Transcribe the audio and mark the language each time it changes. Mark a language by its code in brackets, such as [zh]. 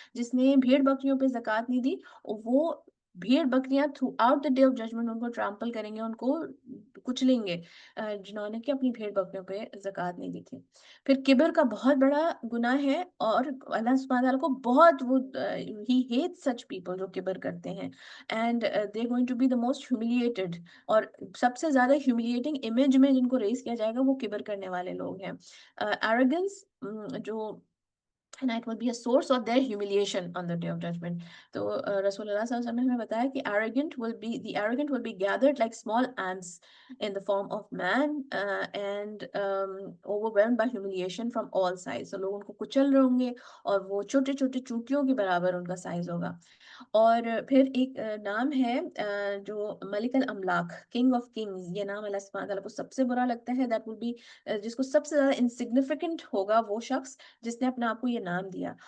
[ur] جس نے بھیڑ بکریوں پہ زکوٰۃ نہیں دی, وہ بھیڑ بکریاں through out the day of judgment ان کو ٹرامپل کریں گے, ان کو کچلیں گے, جنہوں نے کہ اپنی بھیڑ بکریوں پہ زکوٰۃ نہیں دی تھی. پھر کبر کا بہت بڑا گناہ ہے, اور اللہ سبحانہ تعالیٰ کو بہت وہ ہی [en] hate such people [ur] جو کبر کرتے ہیں, [en] And they are going to be the most humiliated. [ur] اور سب سے زیادہ ہیوملیٹنگ امیج میں جن کو ریز کیا جائے گا وہ کبر کرنے والے لوگ ہیں. [en] Arrogance جو and it will be a source of their humiliation on the day of judgment. [ur] تو رسول اللہ صلی اللہ علیہ وسلم نے ہمیں بتایا کہ [en] the arrogant will be gathered like small ants in the form of man and overwhelmed by humiliation from all sides. [ur] So لوگ ان کو کچل رہے ہوں گے اور وہ چھوٹے چھوٹے چونٹیوں کے برابر ان کا سائز ہوگا. اور پھر ایک نام ہے جو ملک الاملاک, کنگ آف کنگز. یہ نام اللہ سبحانہ تعالیٰ کو سب سے برا لگتا ہے. [en] that will be [ur] جس کو سب سے زیادہ انسگنیفیکنٹ ہوگا وہ شخص جس نے اپنے آپ کو یہ نام دیا.